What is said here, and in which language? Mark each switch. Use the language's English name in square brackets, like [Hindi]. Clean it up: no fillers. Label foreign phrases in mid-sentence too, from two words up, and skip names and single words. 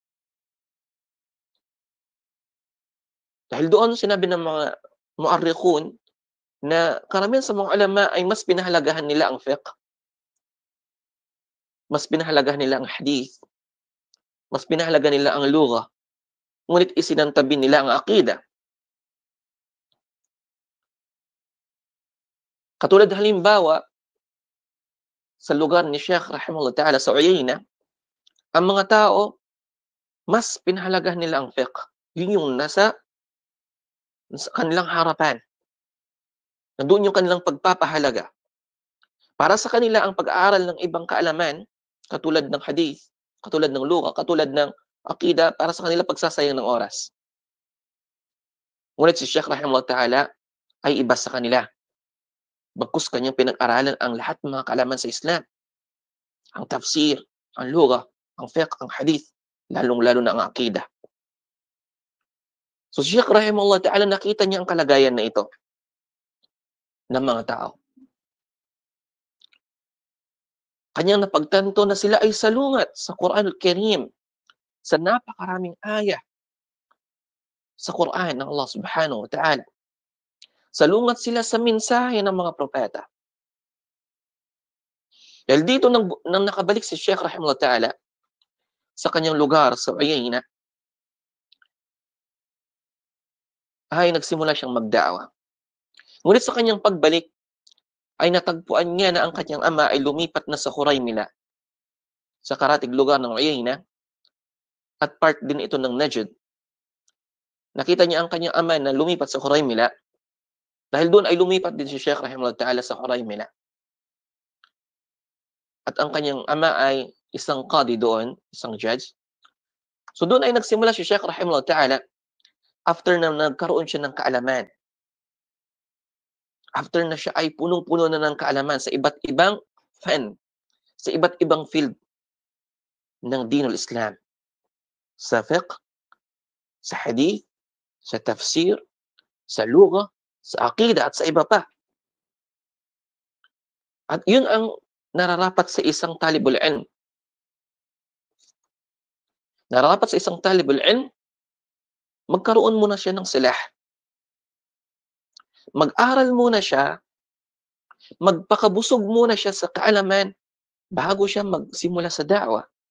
[Filipino] Dahil doon sinabi ng mga mu'arrikhun na karamihan sa mga ulama ay mas pinahalagahan nila ang fiqh, mas pinahalagahan nila ang hadith, mas pinahalagahan nila ang lugha, ngunit isinantabi nila ang akida. Katulad halimbawa sa lugar ni Sheikh [Arabic] رحمه الله تعالى [Filipino] sa Uyayna, ang mga tao, mas pinahalagahan nila ang fiqh. Yun yung nasa kanilang harapan. Nandoon yung kanilang pagpapahalaga. Para sa kanila, ang pag-aaral ng ibang kaalaman, katulad ng hadith, katulad ng lugha, katulad ng akida, para sa kanila pagsasayang ng oras. Ngunit si Sheikh [Arabic] رحمه الله تعالى [Filipino] ay iba sa kanila. Bagkus kanyang pinag-aralan ang lahat ng mga kaalaman sa Islam. Ang tafsir, ang lugha, ang fiqh, ang hadith, lalong-lalo na ang akida. So si Sheikh [Arabic] رحمه الله تعالى [Filipino] nakita niya ang kalagayan na ito ng mga tao. Kanyang napagtanto na sila ay salungat sa Quran al-Karim, sa napakaraming ayah sa Quran ng Allah [Arabic] سبحانه وتعالى. [Filipino] Salungat sila sa mensahe ng mga propeta. Dahil dito nang nakabalik si Sheikh [Arabic] رحمه الله تعالى [Filipino] sa kanyang lugar sa Uyayna, ay nagsimula siyang magda'wa. Ngunit sa kanyang pagbalik, ay natagpuan niya na ang kanyang ama ay lumipat na sa Khuraymila, sa karatig lugar ng Uyayna, at part din ito ng Najd. Nakita niya ang kanyang ama na lumipat sa Khuraymila, dahil doon ay lumipat din si Sheikh [Arabic] رحمه الله تعالى [Filipino] sa Khuraymila. At ang kanyang ama ay isang qadi doon, isang judge. So doon ay nagsimula si Sheikh [Arabic] رحمه الله تعالى [Filipino] after na nagkaroon siya ng kaalaman. After na siya ay punong-puno na ng kaalaman sa iba't ibang fan, sa iba't ibang field ng [Arabic] دين الإسلام. [Filipino] Sa fiqh, sa hadith, sa tafsir, sa lugha, sa aqida at sa iba pa. At yun ang nararapat sa isang [Arabic] طالب العلم. [Filipino] Nararapat sa isang [Arabic] طالب العلم, [Filipino] magkaroon muna siya ng silah. Mag-aral muna siya, magpakabusog muna siya sa kaalaman bago siya magsimula sa da'wa.